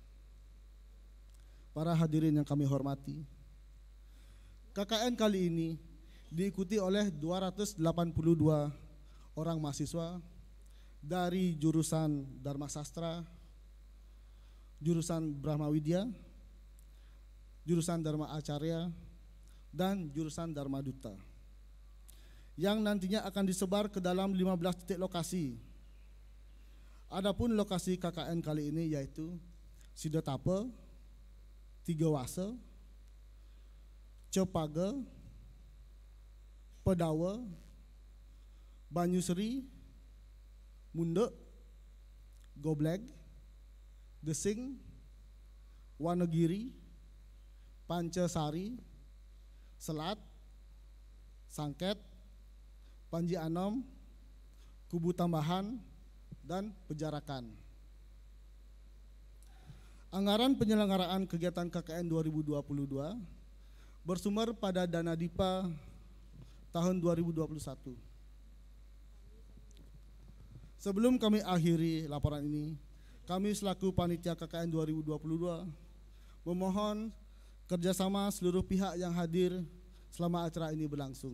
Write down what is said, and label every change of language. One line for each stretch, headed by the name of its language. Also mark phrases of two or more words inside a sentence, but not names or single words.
Indonesian: Para hadirin yang kami hormati, KKN kali ini diikuti oleh 282 orang mahasiswa dari jurusan Dharma Sastra, jurusan Brahma Widya, jurusan Dharma Acarya, dan jurusan Dharma Duta, yang nantinya akan disebar ke dalam 15 titik lokasi. Adapun lokasi KKN kali ini yaitu Sidetape, Tiga Wase, Cepage, Pedawa, Banyusri, Mundek, Gobleg, Gesing, Wanegiri, Pancasari, Selat, Sangket, Panji Anom, Kubu Tambahan, dan Pejarakan. Anggaran penyelenggaraan kegiatan KKN 2022 bersumber pada dana DIPA tahun 2021. Sebelum kami akhiri laporan ini, kami selaku panitia KKN 2022 memohon kerjasama seluruh pihak yang hadir selama acara ini berlangsung.